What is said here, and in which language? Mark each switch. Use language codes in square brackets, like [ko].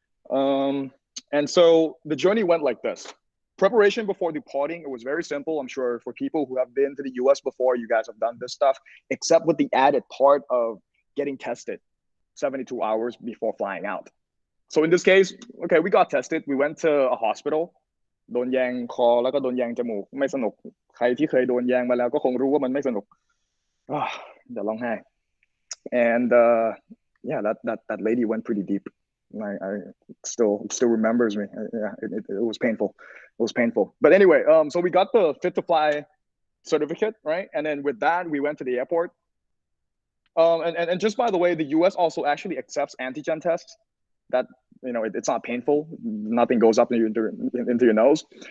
[en] And so the journey went like this. Preparation before departing, it was very simple. I'm sure for people who have been to the US before, you guys have done this stuff, except with the added part of getting tested 72 hours before flying out. So in this case, okay, we got tested. We went to a hospital [th] โดนแยงคอแล้วก็โดนแยงจมูกไม่สนุกใครที่เคยโดนแยงมาแล้วก็คงรู้ว่ามันไม่สนุกเดี๋ยวร้องไห้ [en] and yeah, that lady went pretty deep. I still remembers me. Yeah, it was painful. It was painful. But anyway, so we got the fit to fly certificate, right? And then with that, we went to the airport. And just by the way, the US also actually accepts antigen tests. That it's not painful. Nothing goes up into your nose.